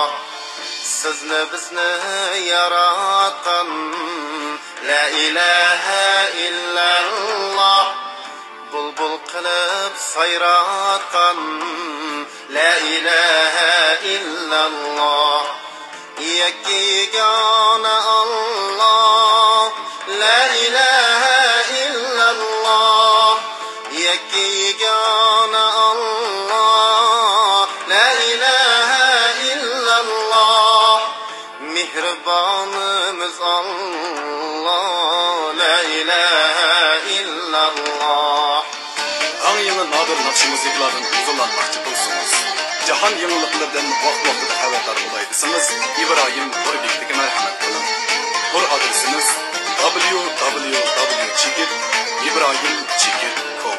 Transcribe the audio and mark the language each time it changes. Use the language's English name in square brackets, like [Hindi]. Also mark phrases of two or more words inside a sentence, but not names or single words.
[Uzbek] sizni bizni yaratgan [Arabic] لا إله إلا الله [Uzbek] bulbul qilib sayratgan [Arabic] لا إله إلا الله [Uzbek] yagona Allah [Arabic] لا إله إلا الله [Uzbek] yagona Allah [Arabic] لا إله إلا الله [Uzbek] mehribonimiz Allah [Arabic] لا إله إلا الله [Uzbek] Ang yangi nadir naqshi musiqalardan huzurlanmoqchi bo'lsangiz, jahon yangiliklaridan vaqt-vaqtida xabardor bo'laysiz. İbrahim To'rbekga marhamat qiling. Bu adresimiz www.ibrahimchigit.com.